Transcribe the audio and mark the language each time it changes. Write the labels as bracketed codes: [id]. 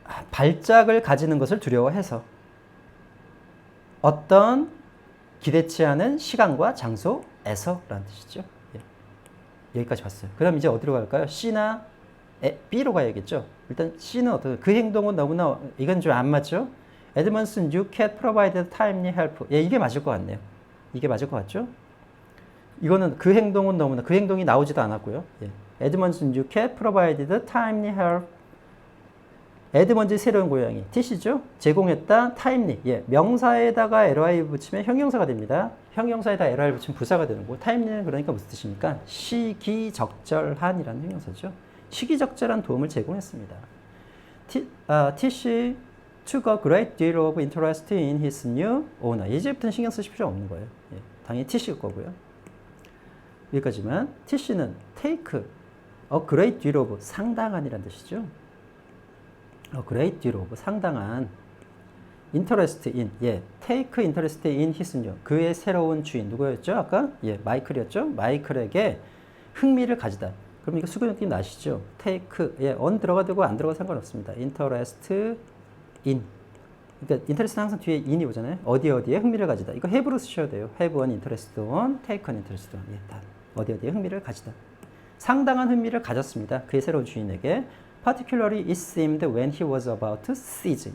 [ko] 발작을 가지는 것을 두려워해서 어떤 기대치 않은 시간과 장소에서라는 뜻이죠. 예. 여기까지 봤어요. 그럼 이제 어디로 갈까요? C나 B로 가야겠죠. 일단 C는 어떤 그 행동은 너무나 이건 좀 안 맞죠. [en] Edmondson, you can't provide timely help. [ko] 예, 이게 맞을 것 같네요. 이게 맞을 것 같죠? 이거는 그 행동은 너무나 그 행동이 나오지도 않았고요. 예. [en] 에드먼즈 뉴캣 provided timely help. [ko] 에드먼즈의 새로운 고양이 티시죠? 제공했다 timely. 예. 명사에다가 ly 붙이면 형용사가 됩니다. 형용사에다 ly 붙이면 부사가 되는 거고 timely는 그러니까 무슨 뜻입니까? 시기적절한이라는 형용사죠. 시기적절한 도움을 제공했습니다. [en] 티시 took a great deal of interest in his new owner. [ko] 이제부터는 신경 쓰실 필요 없는 거예요. 예. 당연히 티시일 거고요. 여기까지만 TC는 [en] take a great deal of [ko] 상당한이라는 뜻이죠. [en] a great deal of 상당한 interest in 예 take interest in his new [ko] 그의 새로운 주인 누구였죠? 아까 예 마이클이었죠. 마이클에게 흥미를 가지다. 그럼 이거 수근 느낌 나시죠? take 예 on 들어가 되고 안 들어가 상관없습니다. interest in 그러니까 interest는 항상 뒤에 in이 오잖아요. 어디에 흥미를 가지다. 이거 have로 쓰셔야 돼요. [en] have an interest on, take an interest on. [ko] 예, 다 어디에 흥미를 가지다. 상당한 흥미를 가졌습니다. 그의 새로운 주인에게. [en] Particularly it seemed when he was about to seize.